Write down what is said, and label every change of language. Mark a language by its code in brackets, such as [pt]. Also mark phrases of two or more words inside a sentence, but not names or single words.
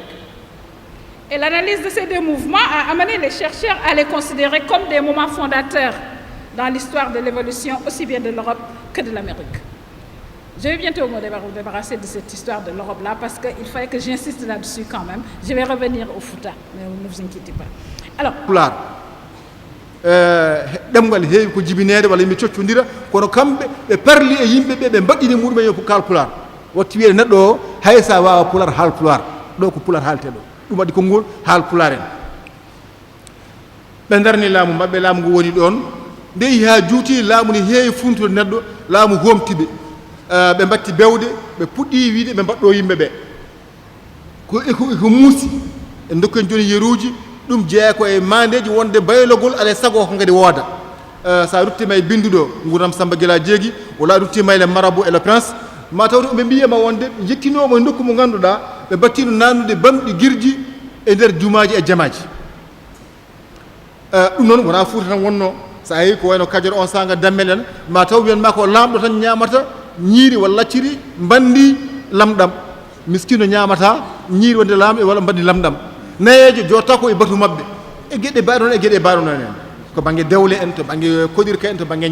[fr] Et l'analyse de ces deux mouvements a amené les chercheurs à les considérer comme des moments fondateurs dans l'histoire de l'évolution aussi bien de l'Europe que de l'Amérique. Je vais bientôt me débarrasser de cette histoire de l'Europe-là parce qu'il fallait que j'insiste là-dessus quand même. Je vais revenir au Fouta, mais ne vous inquiétez pas. Alors, [ff] Pulaar ɗemgal heewi ko jibinede walla yimɓe coccodira kono kamɓe ɓe parli e yimɓe ɓe ɓe mbaɗɗini muɗumen yo ko kaal Pulaar watti wiyeede neɗɗo o hay sa wawa Pulaar haal Pulaar ɗo ko Pulaar haalte ɗo ɗum waɗi konngol haal Pulaar en ɓe darni laamu maɓɓe laamu ngu woni ɗon nde yehi ha juuti laamu ne heewi funtude neɗɗo laamu homtiɓe ɓe mbatti bewde ɓe puɗɗi wiide ɓe mbaɗɗo yimɓe ɓe ko muusi e dokken joni yeruuji ɗum jeeya ko e mandeji wonde baylogol ala sago ko ngadi wooda sa ruttima e binduɗo nguram Samba Guela Jeegi wala ruttima e [fr] le marabout et le prince [ff] ma tawde ɓe mbiyama wonde jettinomo e nokku mo ngannduɗa ɓe battino nannude bamɗi girji e nder jumaji e jamaji ɗum noon wona Fuuta tan wonno sa yeehi ko wayno Kajoor on sanga dammel en ma taw wiyanma ko lamɗo tan ñamata ñiiri walla lacciri mbandi lamɗam miskino ñamata ñiiri wonde lamɗo walla mbandi lamɗam nayejo jotta ko e batu mabɓe e gueɗe mbaɗe noon e gueɗe mbaɗe noon en ko banggue dewle en to banggue koɗirka en to banggue